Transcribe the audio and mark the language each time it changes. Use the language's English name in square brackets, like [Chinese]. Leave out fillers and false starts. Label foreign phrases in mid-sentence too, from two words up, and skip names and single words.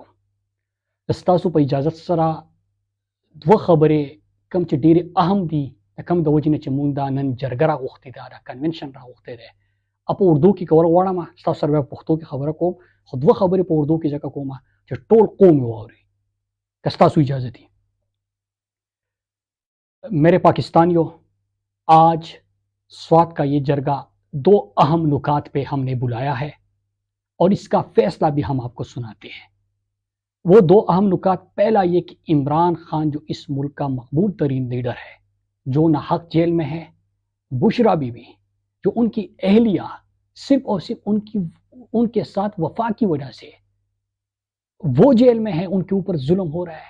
[Pashto] ستاسو په اجازت سره دوه خبرې کوم چې ډېرې اهم دي، د کوم د وجې نه چې مونږ دا نن جرګه راغوښتې ده، دا کنونشن راغوښتی دی، په اردو کې کول غواړم، ستاسو سره بیا په پښتو کې خبره کوم، خو دوه خبرې په اردو کې ځکه کوم چې ټول قوم یې واوري که ستاسو اجازه دي. [Urdu] میرے پاکستانیوں، آج سوات کا یہ جرگہ دو اہم نکات پہ ہم نے بلایا ہے اور اس کا فیصلہ بھی ہم آپ کو سناتے ہیں. وہ دو اہم نکات، پہلا یہ کہ عمران خان جو اس ملک کا مقبول ترین لیڈر ہے، جو ناحق جیل میں ہے، بشریٰ بی بی جو ان کی اہلیہ صرف اور صرف ان کے ساتھ وفا کی وجہ سے وہ جیل میں ہے، ان کے اوپر ظلم ہو رہا ہے.